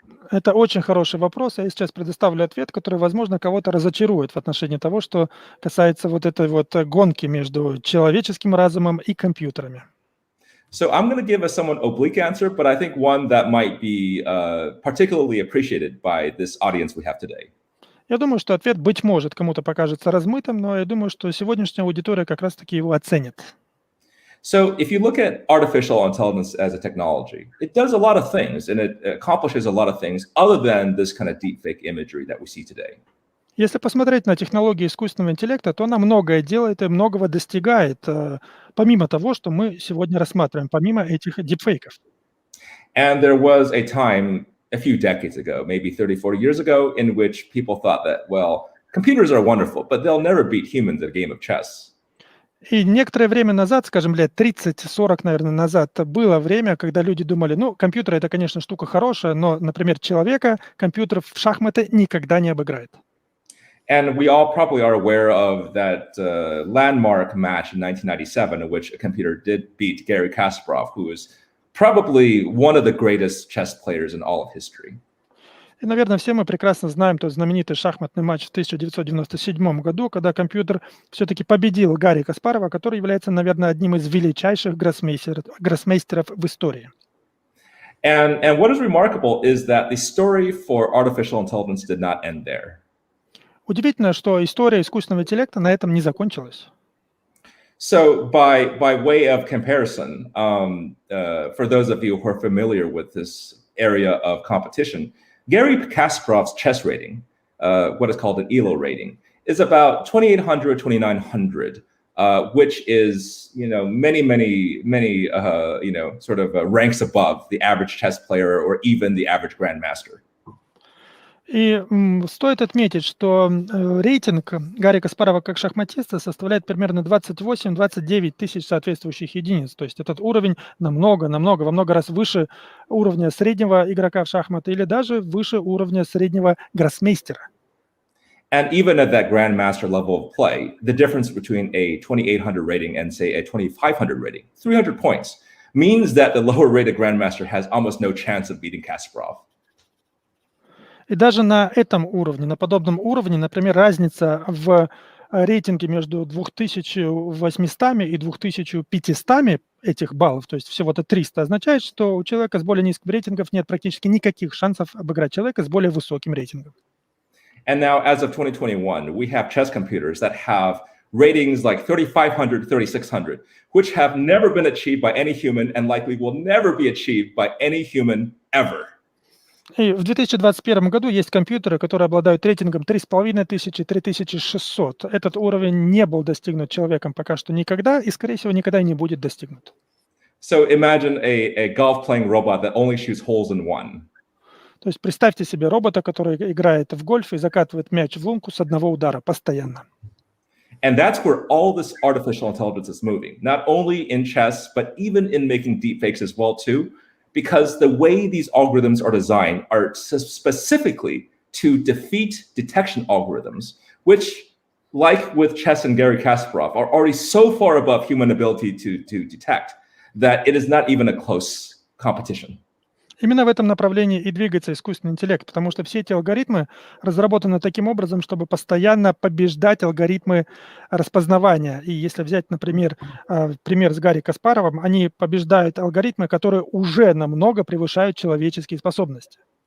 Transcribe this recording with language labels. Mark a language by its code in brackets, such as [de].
[ru] Это очень хороший вопрос. Я сейчас предоставлю ответ, который, возможно, кого-то разочарует в отношении того, что касается вот этой вот гонки между человеческим разумом и компьютерами. [en] So I'm going to give a somewhat oblique answer, but I think one that might be particularly appreciated by this audience we have today. [ru] Я думаю, что ответ, быть может, кому-то покажется размытым, но я думаю, что сегодняшняя аудитория как раз-таки его оценит. [en] So if you look at artificial intelligence as a technology, it does a lot of things and it accomplishes a lot of things other than this kind of deepfake imagery that we see today. [ru] Если посмотреть на технологии искусственного интеллекта, то она многое делает и многого достигает, помимо того, что мы сегодня рассматриваем, помимо этих дипфейков. [en] And there was a time a few decades ago, maybe 30, 40 years ago, in which people thought that, well, computers are wonderful, but they'll never beat humans at a game of chess. [ru] И некоторое время назад, скажем, лет 30-40, наверное, назад, было время, когда люди думали, компьютер — это, конечно, штука хорошая, но, например, человека компьютер в шахматы никогда не обыграет. [en] And we all probably are aware of that landmark match in 1997 in which a computer did beat Garry Kasparov, who is probably one of the greatest chess players in all of history. [ru] И, наверное, все мы прекрасно знаем тот знаменитый шахматный матч в 1997 году, когда компьютер все-таки победил Гарри Каспарова, который является, наверное, одним из величайших гроссмейстеров в истории. [en] And what is remarkable is that the story for artificial intelligence did not end there. [ru] Удивительно, что история искусственного интеллекта на этом не закончилась. [en] So by way of comparison, for those of you who are familiar with this area of competition, Garry Kasparov's chess rating, what is called an ELO rating, is about 2,800, 2,900, which is, many, sort of ranks above the average chess player or even the average grandmaster. [ru] И стоит отметить, что рейтинг Гарри Каспарова как шахматиста составляет примерно 28-29 тысяч соответствующих единиц. То есть этот уровень во много раз выше уровня среднего игрока в шахматы или даже выше уровня среднего гроссмейстера. [en] And even at that grandmaster level of play, the difference between a 2,800 rating and, say, a 2,500 rating, 300 points, means that the lower rated grandmaster has almost no chance of beating Kasparov. [ru] И даже на этом уровне, на подобном уровне, например, разница в рейтинге между 2800 и 2500 этих баллов, то есть всего-то 300, означает, что у человека с более низким рейтингом нет практически никаких шансов обыграть человека с более высоким рейтингом. [en] And now, as of 2021, we have chess computers that have ratings like 3,500, 3,600, which have never been achieved by any human and likely will never be achieved by any human ever. [ru] И в 2021 году есть компьютеры, которые обладают рейтингом 3500, 3600. Этот уровень не был достигнут человеком пока что никогда и, скорее всего, никогда и не будет достигнут. [en] So imagine a golf-playing robot that only shoots holes in one. [ru] То есть представьте себе робота, который играет в гольф и закатывает мяч в лунку с одного удара постоянно. [en] And that's where all this artificial intelligence is moving, not only in chess, but even in making deepfakes as well, too. Because the way these algorithms are designed are specifically to defeat detection algorithms, which, like with chess and Garry Kasparov, are already so far above human ability to detect that it is not even a close competition. [ru] Именно в этом направлении и двигается искусственный интеллект, потому что все эти алгоритмы разработаны таким образом, чтобы постоянно побеждать алгоритмы распознавания. И если взять, например, пример с Гарри Каспаровым, они побеждают алгоритмы, которые уже намного превышают человеческие способности.